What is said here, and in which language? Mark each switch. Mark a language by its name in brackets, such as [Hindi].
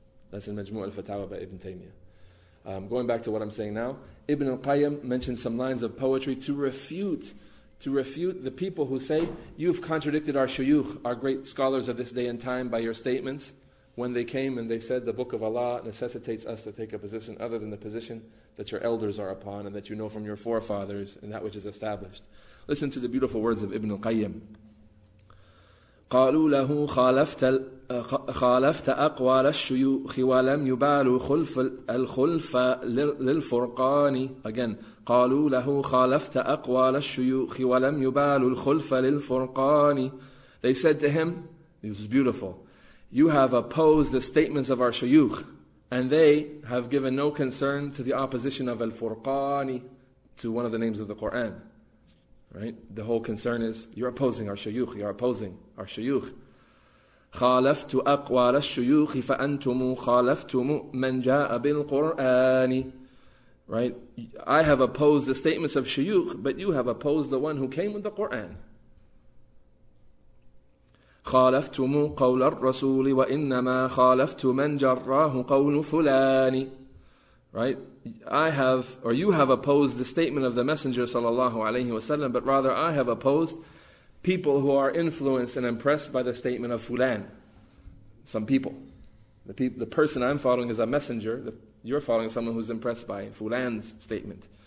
[English] That's in Majmu' al-Fatawa by Ibn Taymiyyah. Going back to what I'm saying now, Ibn al-Qayyim mentioned some lines of poetry to refute the people who say, you've contradicted our shuyukh, our great scholars of this day and time, by your statements, when they came and they said the book of Allah necessitates us to take a position other than the position that your elders are upon and that you know from your forefathers and that which is established. Listen to the beautiful words of Ibn al-Qayyim. [Arabic] قالوا له خالفت أقوال الشيوخ ولم يبالوا الخلف للفرقان. [English] Again, [Arabic] قالوا له خالفت أقوال الشيوخ ولم يبالوا الخلف للفرقان. [English] They said to him, this is beautiful, you have opposed the statements of our shuyukh, and they have given no concern to the opposition of al-Furqani, to one of the names of the Quran. Right? The whole concern is, you're opposing our shuyukh, you're opposing our shuyukh. [Arabic] خالفت أقوال الشيوخ فأنتم خالفتم من جاء بالقرآن. [English] Right? I have opposed the statements of shuyukh, but you have opposed the one who came with the Quran. [Arabic] خالفتم قول الرسول وإنما خالفت من جراه قول فلان. [English] Right? You have opposed the statement of the Messenger sallallahu alaihi wasallam, but rather I have opposed people who are influenced and impressed by the statement of fulan. Some people. The person I'm following is a messenger. You're following someone who's impressed by fulan's statement.